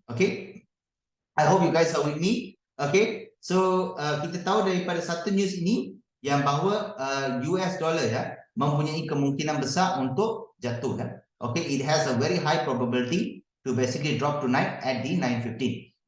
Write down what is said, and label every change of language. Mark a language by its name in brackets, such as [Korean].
[English] Okay, I hope you guys are with me. [Malay] Okay, so kita tahu daripada satu news ini yang bahawa US dollar mempunyai kemungkinan besar untuk jatuh. [English] Okay, it has a very high probability to basically drop tonight at the 9:15.